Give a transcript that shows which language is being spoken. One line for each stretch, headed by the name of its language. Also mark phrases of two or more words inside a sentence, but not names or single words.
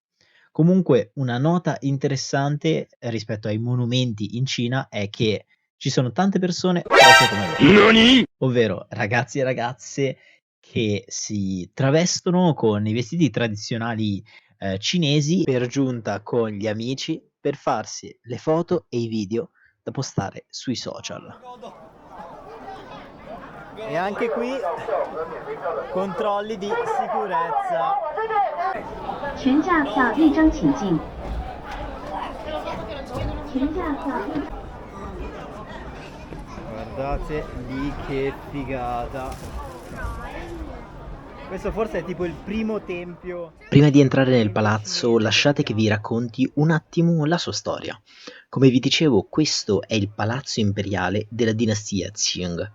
Italian: Comunque, una nota interessante rispetto ai monumenti in Cina è che ci sono tante persone proprio come loro, ovvero ragazzi e ragazze che si travestono con i vestiti tradizionali cinesi, per giunta con gli amici, per farsi le foto e i video da postare sui social. E anche qui controlli di sicurezza.
Chinese: 全价票立正请进。全价票立。
Italian: Guardate lì che figata. Questo forse è tipo il primo tempio. Prima di entrare nel palazzo, lasciate che vi racconti un attimo la sua storia. Come vi dicevo, questo è il palazzo imperiale della dinastia Qing.